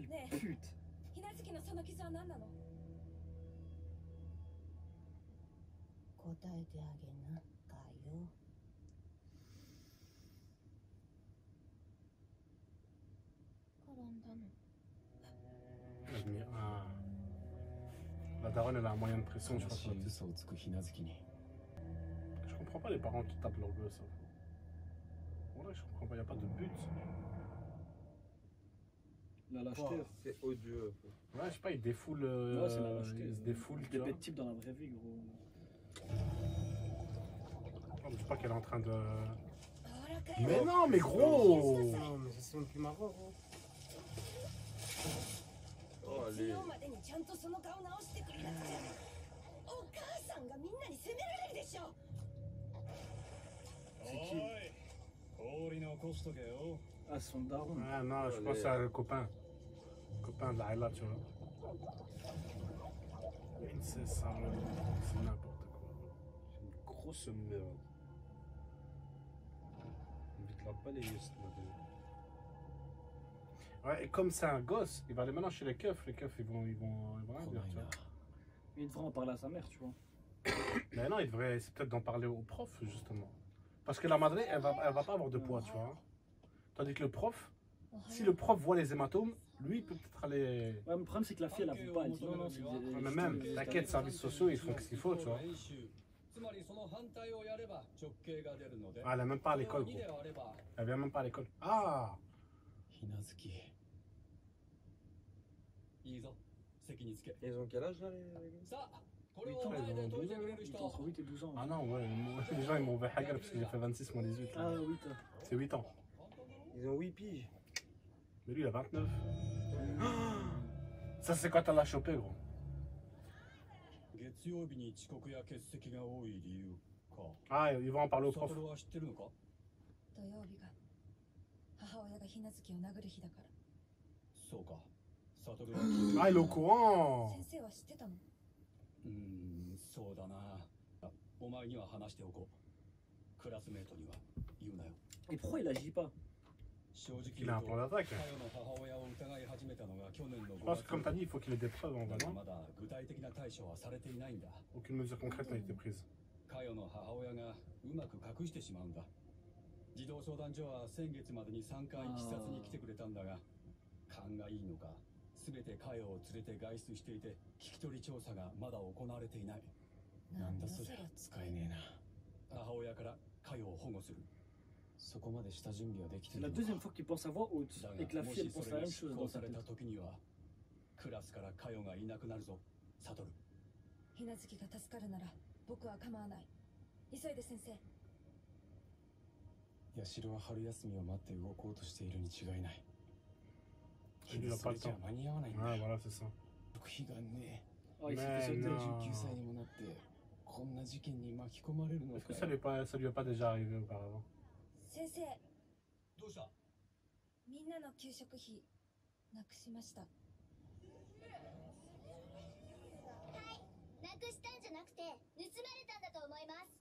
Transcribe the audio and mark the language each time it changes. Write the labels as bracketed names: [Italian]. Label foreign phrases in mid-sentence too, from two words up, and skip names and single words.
[French] Ouais. pute. [Japanese] ひなずきのその傷は何なの？答えてあげな、かよ。転んだの。 [French] Ah. La daronne, elle a un moyen de pression, je [Japanese] 悲 [French] crois. [Japanese] し [French] sur [Japanese] い [French] le [Japanese] 嘘をつくひなずきに [French] Je comprends pas les parents qui tapent leur gosse. Voilà, je comprends pas, y a pas de but. La lâcheté. C'est odieux. Ouais, je sais pas, ils défoulent. Ouais, c'est la lâcheté. Ils se défoulent, tu Des vois. bêtes types dans la vraie vie, gros. Oh, je sais pas qu'elle est en train de. [Japanese] ほらかよ。 [French] Mais non, mais gros! Non, mais c'est même plus marrant. Oh, [Japanese] 月 [French] allez. [Japanese] 曜までにちゃんとその顔直してくれなくて。お母さんがみんなに責められるでしょ。 [French] C'est qui? [Japanese] 氷残しとけよ。 [French] Ah, son daron. Ah non, je pense à le copain. Le copain de la Ayla, tu vois. C'est ça, c'est n'importe quoi. C'est une grosse merde. Vite la balayer cette madame. Ouais, et comme c'est un gosse, il va aller maintenant chez les keufs. Les keufs, ils vont rien [Japanese] 来 [French] dire, [Japanese] ない [French] tu [Japanese] な [French] vois. Il devrait en parler à sa mère, tu vois. Mais non, il devrait essayer peut-être d'en parler au prof, justement. Parce que la madré, elle va pas avoir de poids, tu vois. Tandis que le prof, si le prof voit les hématomes, lui, il peut peut-être aller... Ouais, mais le problème, c'est que la fille, elle avoue pas. Elle dit non, non, c'est Ouais, mais même, t'inquiète, services sociaux, ils font ce qu'il faut, tu vois. [Japanese] つまりその反対をやれば直径が出るので。 [French] Ah, elle est même pas à l'école, [Japanese] 2 [French] gros. [Japanese] で割れば [French] Elle vient même pas à l'école. Ah! [Japanese] ひなずきいいぞ。席につけ。 [French] Ils ont quel âge là les gars? [Japanese] さあ、これ [French] 8 ans, [Japanese] を前 [French] ils [Japanese] で [French] ont [Japanese] 解い [French] 12 [Japanese] てくれ [French] ans. [Japanese] る [French] Ils [Japanese] 人 [French] ont。entre 8 et 12 ans. Ah non, ouais, les gens, ils m'ont ouvert Hagar parce que j'ai fait 26 moins 18. Ah, 8. C'est 8 ans. Ils ont 8 piges. Mais lui, il a 29. Ça, c'est quand elle l'a chopé, gros. [Japanese] 月曜日に遅刻や欠席が多い理由か。 [French] Ah, ils vont en parler au [Japanese] サ [French] prof. [Japanese] トルは知ってるのか？土曜日が母親がひなずきを殴る日だから。そうか。サトルは聞いてる [French] Ah, il est au courant. [Japanese] 先生は知ってたの？そうだな。お前には話しておこう。クラスメートには言うなよ。 [French] Et pourquoi il agit pas? [Japanese] 正直 [French] Il [Japanese] 言 [French] a [Japanese] う [French] un [Japanese] と、 [French] plan d'attaque. [Japanese] カヨの母親を疑い始めたのが去年の [French] Je [Japanese] 5 [French] pense [Japanese] 月 [French] que, comme t'as dit, il faut qu'il ait des preuves en [Japanese] だ [French] vrai, [Japanese] が [French] non? [Japanese] まだ具体的な対処はされていないんだ。 [French] Aucune mesure concrète n'a été prise. [Japanese] カヨの母親がうまく隠してしまうんだ。児童相談所は先月までに3回視察に来てくれたんだが、勘がいいのか、すべてカヨを連れて外出していて、聞き取り調査がまだ行われていない。なんだそれ使えねえな母親からカヨを保護する。そこまでした準備はできて [French] C'est [Japanese] る [French] la [Japanese] のか [French] deuxième fois qu'il pense à voix haute [Japanese] だが [French] et que la [Japanese] も [French] fille elle [Japanese] しそ [French] pense [Japanese] れ [French] la [Japanese] が [French] même [Japanese] 執 [French] chose [Japanese] 行 [French] dans [Japanese] さ [French] sa [Japanese] れた [French] tête. [Japanese] 時には、クラスからカヨがいなくなるぞ。サトル。ひなずきが助かるなら僕は構わない。急いで先生。八代は春休みを待って動こうとしているに違いない。 [French] Il lui a [Japanese] そ [French] pas [Japanese] れ [French] le [Japanese] じゃ [French] temps. [Japanese] 間に合わないんだ。 [French] Ouais, voilà, c'est ça. [Japanese] 僕悲願ね。 [French] Oh, il s'est Mais fait sauter. non. [Japanese] 19 歳にもなってこんな事件に巻き込まれるの [French] Est-ce [Japanese] か [French] que ça lui est pas déjà arrivé auparavant? [Japanese] 先生、どうした？みんなの給食費なくしました。なくしたんじゃなくて盗まれたんだと思います。